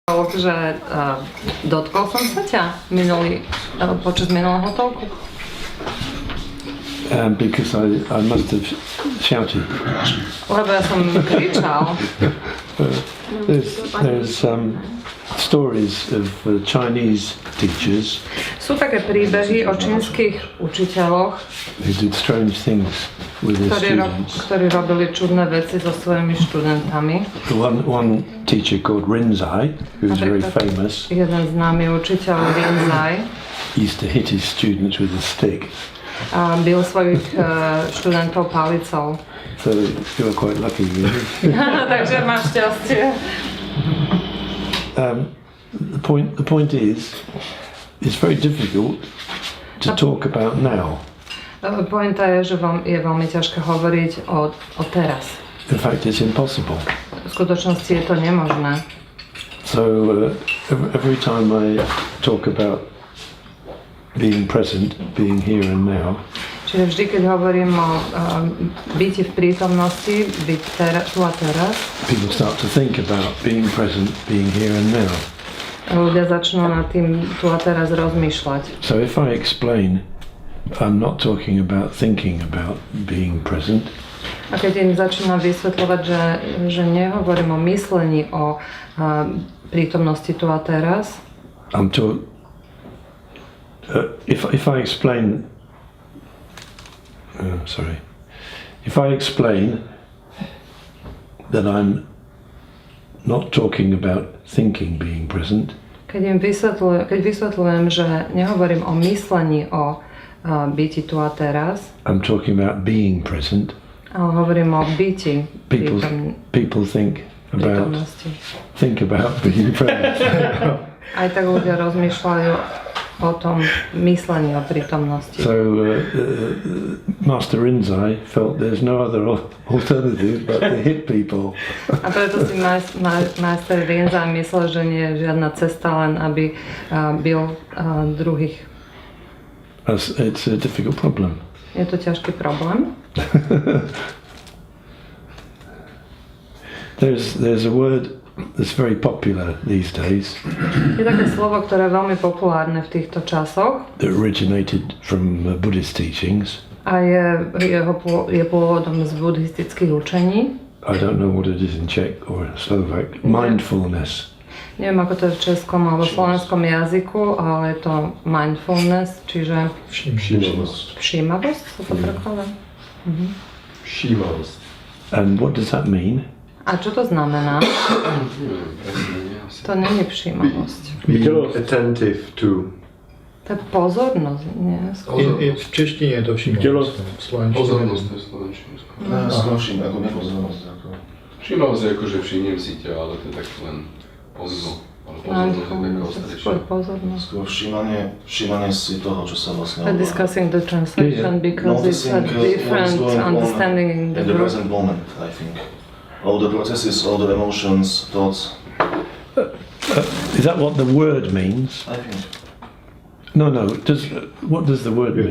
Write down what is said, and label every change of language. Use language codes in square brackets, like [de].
[sk] Že dotkol som sa ťa počas minulého talku? [en] Because I must have shouted. [sk] Lebo ja som kričal. [en] There's stories of Chinese teachers [sk] Sú také príbehy o čínskych učiteľoch, [en] who did strange things with their students. [sk] ktorí robili čudné veci so svojimi študentami. [en] One teacher called Rinzai, who was very famous, [sk] Jeden známy učiteľ Rinzai [en] used to hit his students with a stick. [sk] Bil svojich študentov palicou. [en] So you were quite lucky, really. [sk] Takže máš šťastie. [en] The point is, it's very difficult to talk about now. [sk] Pointa je, že je veľmi ťažké hovoriť o teraz. [en] In fact, it's impossible. [sk] V skutočnosti je to nemožné. [en] So every time I talk about being present, being here and now, [sk] Čiže vždy, keď hovorím o byti v prítomnosti, byť tu a teraz, [en] people start to think about being present, being here and now. [sk] Ľudia začnú nad tým tu a teraz rozmýšľať. [en] So if I explain, I'm not talking about thinking about being present. [sk] A keď im začínam vysvetľovať, že nehovorím o myslení o prítomnosti tu a teraz, [en] if I explain, if I explain that I'm not talking about thinking being present, [sk] keď vysvetľujem, že nehovorím o myslení o byti tu a teraz, [en] I'm talking about being present. [sk] Ale hovorím o byti [en] People think about being present. [sk] Aj tak ľudia rozmýšľajú o tom myslení o prítomnosti. [en] So Master Rinzai felt there's no other alternative but to hit people. [sk] A preto si Master Rinzai myslel, že nie je žiadna cesta, len aby bil druhých. [en] It's a difficult problem. [sk] Je to ťažký problém. [en] There's a word that's very popular these days. [sk] Je také slovo, ktoré je veľmi populárne v týchto časoch. [en] That originated from Buddhist teachings. [sk] A je pôvodom z buddhistických učení. [en] I don't know what it is in Czech or Slovak. Mindfulness. [sk] Neviem, ako to je v českom alebo slovenskom jazyku, ale je to mindfulness, čiže všímavosť, sa to prekladá? Všímavosť. [en] And what does that mean? [sk] A čo to znamená? To nie je všímavosť. [en] Being attentive to. [sk] To je pozornosť, nie? V češtine je to všímavosť. Pozornosť to je slovenčine. Ako nepozornosť. Všímavosť je ako, že všimnem si ťa, ale to je tak len pomimo. Ale pozornosť je taká pozornosť. Skôr všímanie si toho, čo sa vlastne [en] We're discussing the translation because it's a different understanding in the present moment, I think. All the processes, all the emotions, thoughts. Is that what the word means? I think. No. What does the word mean?